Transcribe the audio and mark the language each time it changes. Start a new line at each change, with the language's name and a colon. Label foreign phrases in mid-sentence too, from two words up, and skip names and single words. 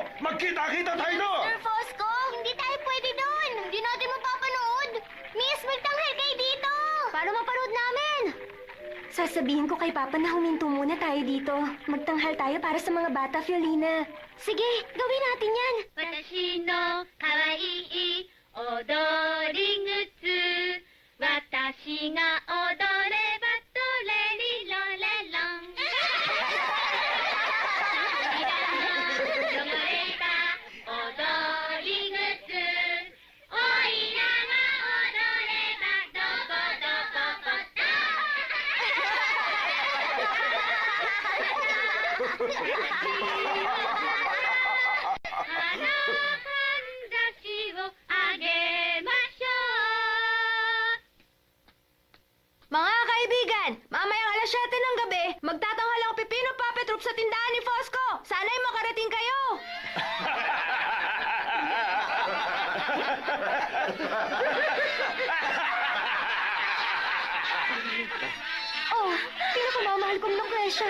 Filipino: Magkita-kita tayo doon! Sir Fosco, hindi tayo pwede doon. Hindi natin mapapanood. Miss, magtanghal kayo dito. Para mapanood namin. Sasabihin ko kay Papa na huminto muna tayo dito. Magtanghal tayo para sa mga bata, Fiolina. Sige, gawin natin yan.
Japanese: 私の可愛い踊り靴私が踊ればトレリロレロン汚れた踊り靴おいらが踊ればどこどこポタ
Filipino: Mga kaibigan, mamayang alas 7 ng gabi, magtatanghal ang Pipino Puppet Troupe sa tindahan ni Fosco. Sana'y makarating kayo. Oh, pinakamamahal kong Lucrecia.